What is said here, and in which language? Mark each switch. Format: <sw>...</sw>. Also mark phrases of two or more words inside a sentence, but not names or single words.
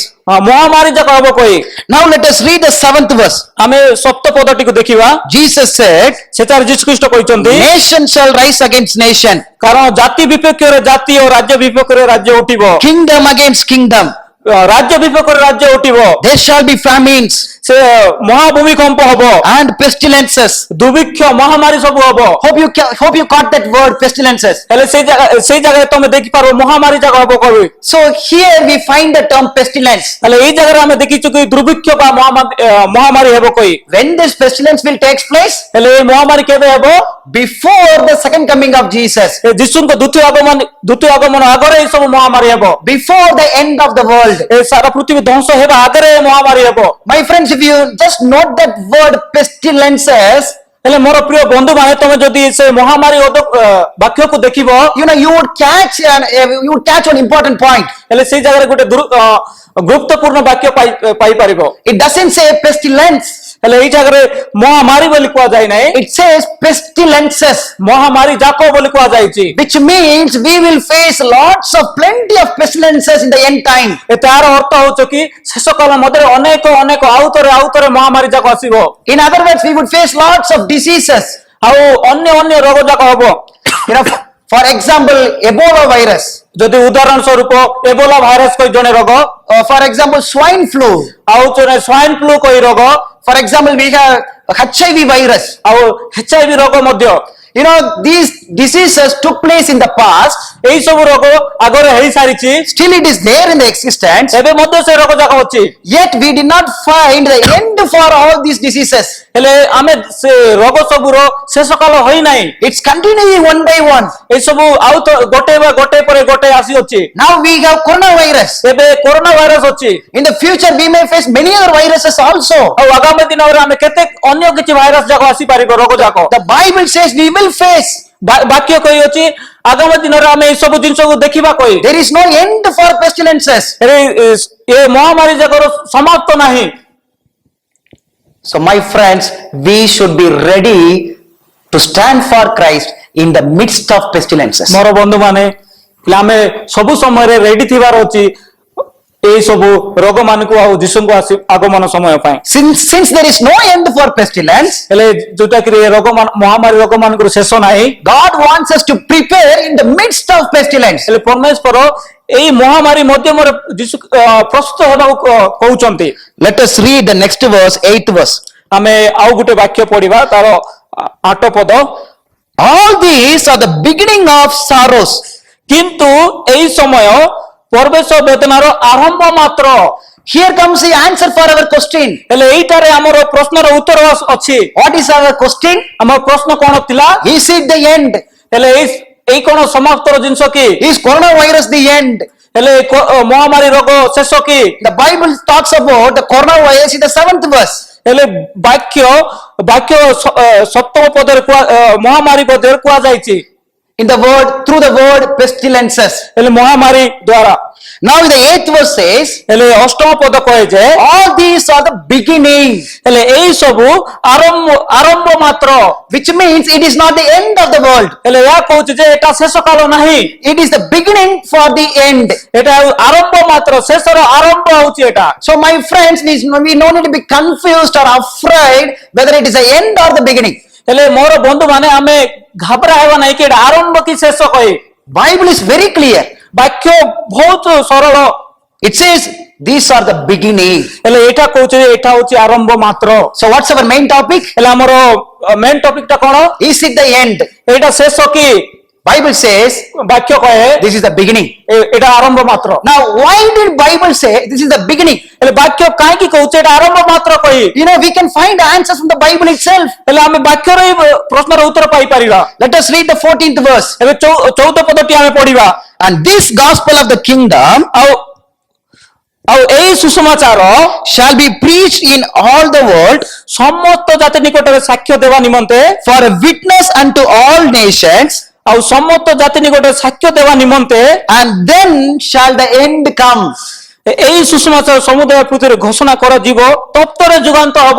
<or>ମହାମାରୀ ଯାକ ହେବ କହି।</or> <en>Now let us read the 7th verse.</en> <or>ଆମେ ସପ୍ତ ପଦଟିକୁ ଦେଖିବା।</or> <en>Jesus said,</en> <or>ସେଠାରେ ଯୀଶୁ ଖ୍ରୀଷ୍ଟ କହିଛନ୍ତି,</or> <en>nation shall rise against nation,</en> <or>କାରଣ ଜାତି ବିପକ୍ଷରେ ଜାତି ଓ ରାଜ୍ୟ ବିପକ୍ଷରେ ରାଜ୍ୟ ଉଠିବ,</or> <en>kingdom against kingdom.</en> <or>ରାଜ୍ୟ ବିପକ୍ଷରେ ରାଜ୍ୟ ଉଠିବ।</or> <en>There shall be famines</en> <or>ସେ ମହାଭୂମିକମ୍ପ ହବ,</or> <en>and pestilences.</en> <or>ଦୁର୍ଭିକ୍ଷ ମହାମାରୀ ସବୁ ହବ।</or> <en>Hope you caught that word, pestilences.</en> <or>ହେଲେ ସେଇ ଜାଗାରେ ତମେ ଦେଖିପାରିବ ମହାମାରୀ ଯାକ ହବ କହିବି।</or> <en>So here we find the term pestilence.</en> <or>ହେଲେ ଏଇ ଜାଗାରେ ଆମେ ଦେଖିଛୁ କି ଦୁର୍ଭିକ୍ଷ ବା ମହାମାରୀ ହେବ କହି।</or> <en>When this pestilence will take place?</en> <or>ହେଲେ ଏଇ ମହାମାରୀ କେବେ ହେବ?</or> <en>Before the second coming of Jesus.</en> <or>ଯୀଶୁଙ୍କ ଦ୍ୱିତୀୟ ଆଗମନ ଆଗରେ ଏଇ ସବୁ ମହାମାରୀ ହେବ।</or> <en>Before the end of the world.</en> <or>ଏ ସାରା ପୃଥିବୀ ଧ୍ୱଂସ ହେବା ଆଗରେ ମହାମାରୀ ହେବ।</or> <en>My friends, if you just note that word pestilences,</en> <or>ହେଲେ ମୋର ପ୍ରିୟ ବନ୍ଧୁ ମାନେ ତମେ ଯଦି ସେ ମହାମାରୀ ବାକ୍ୟକୁ ଦେଖିବ,</or> <en>you know, you would catch an important point.</en> <or>ହେଲେ ସେଇ ଜାଗାରେ ଗୋଟେ ଗୁରୁତ୍ୱପୂର୍ଣ୍ଣ ବାକ୍ୟ ପାଇପାରିବ।</or> <en>It doesn't say pestilence.</en> <or>ହେଲେ ଏଇ ଜାଗାରେ ମହାମାରୀ ବୋଲି କୁହାଯାଇ ନାହିଁ,</or> <en>It says pestilences,</en> <or>ମହାମାରୀ ଯାକ ବୋଲି କୁହାଯାଇଛି।</or> <en>which means we will face plenty of pestilences in the end time.</en> <or>ତାର ଅର୍ଥ ହଉଛି କି ଶେଷ କାଳ ମଧ୍ୟରେ ଅନେକ ଆଉତରେ ମହାମାରୀ ଯାକ ଆସିବ।</or> <en>In other words, we would face lots of diseases.</en> <or>ଆଉ ଅନ୍ୟ ରୋଗ ଯାକ ହବ।</or> <en>You know, For example, Ebola virus.</en> <or>ଯଦି ଉଦାହରଣ ସ୍ୱରୂପ ଏବୋଲା ଭାଇରସ କହି ଜଣେ ରୋଗ,</or> <en>For example, swine flu.</en> <or>ଆଉ ଜଣେ ସ୍ୱାଇନ୍ ଫ୍ଲୁ କହି ରୋଗ,</or> <en>For example, we have HIV virus.</en> <or>ଆଉ HIV ରୋଗ ମଧ୍ୟ,</or> <en>You know, these diseases took place in the past.</en> <or>ଏଇ ସବୁ ରୋଗ ଆଗରେ ହେଇ ସାରିଛି,</or> <en>Still it is there in the existence.</en> <or>ଏବେ ମଧ୍ୟ ସେ ରୋଗ ଯାକ ଅଛି।</or> <en>Yet we did not find the end for all these diseases.</en> <or>ହେଲେ ଆମେ ସେ ରୋଗ ସବୁର ଶେଷ କାଳ ହୋଇନାହିଁ।</or> <en>It's continuing one by one.</en> <or>ଏ ସବୁ ଆଉ ତ ଗୋଟେ ପରେ ଗୋଟେ ଆସିଅଛି।</or> <en>Now we have coronavirus.</en> <or>ଏବେ କରୋନା ଭାଇରସ ଅଛି,</or> <en>In the future, we may face many other viruses also.</en> <or>ଆଉ ଆଗାମୀ ଦିନରେ ଆମେ କେତେ ଅନ୍ୟ କିଛି ଭାଇରସ ଯାକ ଆସିପାରିବ, ରୋଗ ଯାକ।</or> <en>The Bible says we will face.</en> <or>ବାକ୍ୟ କହିଅଛି ଆଗାମୀ ଦିନରେ ଆମେ ଏଇ ସବୁ ଜିନିଷକୁ ଦେଖିବା କହି।</or> <en>There is no end for pestilences.</en> <or>ହେଲେ ଏ ମହାମାରୀ ଯାକର ସମାପ୍ତ ନାହିଁ।</or> <en>So, my friends, we should be ready to stand for Christ in the midst of pestilences.</en> <or>ମୋର ବନ୍ଧୁମାନେ, ଆମେ ସବୁ ସମୟରେ ରେଡି ଥିବାର ଅଛି ଏଇ ସବୁ ରୋଗ ମାନଙ୍କୁ ଆଉ ଯୀଶୁଙ୍କୁ ଆଗମନ ସମୟ ପାଇଁ।</or> <en>Since there is no end for pestilence,</en> <or>ହେଲେ ଯୋଉଟା କି ରୋଗ ମହାମାରୀ ରୋଗ ମାନଙ୍କର ଶେଷ ନାହିଁ,</or> <en>God wants us to prepare in the midst of pestilence.</en> <or>ହେଲେ ପରମେଶ୍ୱର ଏଇ ମହାମାରୀ ମଧ୍ୟମରେ ଯୀଶୁ ପ୍ରସ୍ତୁତ ହେବାକୁ କହୁଛନ୍ତି।</or> <en>Let us read the next verse, 8th verse.</en> <or>ଆମେ ଆଉ ଗୋଟେ ବାକ୍ୟ ପଢିବା, ତାର 8 ପଦ।</or> <en>All these are the beginning of sorrows.</en> <or>କିନ୍ତୁ ଏଇ ସମୟ ପରବେଶ ବେଦନାର ଆରମ୍ଭ ମାତ୍ର।</or> <en>Here comes the answer for our question.</en> <or>ହେଲେ ଏଇଟାରେ ଆମର ପ୍ରଶ୍ନର ଉତ୍ତର ଅଛି।</or> <en>What is our question?</en> <or>ଆମର ପ୍ରଶ୍ନ କଣ ଥିଲା?</or> <en>Is it the end?</en> <or>ହେଲେ ଏଇ କଣ ସମାପ୍ତର ଜିନିଷ କି?</or> <en>Is coronavirus the end?</en> <or>ହେଲେ ମହାମାରୀ ରୋଗ ଶେଷ କି?</or> <en>The Bible talks about the coronavirus in the 7th verse.</en> <or>ହେଲେ ବାକ୍ୟ ସପ୍ତମ ପଦରେ ମହାମାରୀ ପଦରେ କୁହାଯାଇଛି,</or> <en>In the word, through the word pestilences.</en> <or>ହେଲେ ମହାମାରୀ ଦ୍ୱାରା।</or> <en>Now the 8th verse says,</en> <or>ହେଲେ ଅଷ୍ଟମ ପଦ କହେ ଯେ</or> <en>all these are the beginning,</en> <or>ହେଲେ ଏଇ ସବୁ ଆରମ୍ଭ ମାତ୍ର।</or> <en>which means it is not the end of the world.</en> <or>ହେଲେ ଏହା କହୁଛି ଯେ ଏଟା ଶେଷ କାଳ ନାହିଁ,</or> <en>It is the beginning for the end.</en> <or>ଏଟା ଆରମ୍ଭ ମାତ୍ର, ଶେଷର ଆରମ୍ଭ ହଉଛି ଏଟା।</or> <en>So my friends, we no need to be confused or afraid whether it is the end or the beginning.</en> <or>ହେଲେ ମୋର ବନ୍ଧୁ ମାନେ, ଆମେ ଘାବରା ହେବା ନାହିଁ କି ଏଟା ଆରମ୍ଭ କି ଶେଷ କହି।</or> <en>Bible is very clear.</en> <or>ବାକ୍ୟ ବହୁତ ସରଳ।</or> <en>It says these are the beginning.</en> <or>ହେଲେ ଏଇଟା କହୁଛି ଯେ ଏଇଟା ହଉଛି ଆରମ୍ଭ ମାତ୍ର।</or> <en>So what's our main topic?</en> <or>ହେଲେ ଆମର</or> <en>main topic</en> <or>ଟା କଣ?</or> <en>Is it the end?</en> <or>ଏଇଟା ଶେଷ କି?</or> <en>Bible says</en> <or>ବାକ୍ୟ କହେ</or> <en>this is the beginning.</en> <or>ଏଇଟା ଆରମ୍ଭ ମାତ୍ର।</or> <en>Now why did Bible say this is the beginning?</en> <or>ହେଲେ ବାକ୍ୟ କାହିଁକି କହୁଛି ଏଇଟା ଆରମ୍ଭ ମାତ୍ର କହି?</or> <en>You know, we can find answers from the Bible itself.</en> <or>ହେଲେ ଆମେ ବାକ୍ୟର ଏଇ ପ୍ରଶ୍ନର ଉତ୍ତର ପାଇପାରିବା।</or> <en>Let us read the 14th verse.</en> <or>ଏବେ 14 ପଦଟି ଆମେ ପଢିବା।</or> <en>And this gospel of the kingdom</en> <or>ଆଉ ଏଇ ସୁସମାଚାର</or> <en>shall be preached in all the world</en> <or>ସମସ୍ତ ଜାତି ନିକଟରେ ସାକ୍ଷ୍ୟ ଦେବା ନିମନ୍ତେ,</or> <en>for a witness unto all nations,</en> <or>ଆଉ ସମସ୍ତ ଜାତି ନିକଟରେ ସାକ୍ଷ୍ୟ ଦେବା ନିମନ୍ତେ,</or> <en>and then shall the end come.</en> <or>ଏଇ ସୁସମାଚାର ସମୁଦାୟ ପୃଥିବୀରେ ଘୋଷଣା କରାଯିବ, ତତ୍ପରେ ଯୁଗାନ୍ତ ହବ।</or>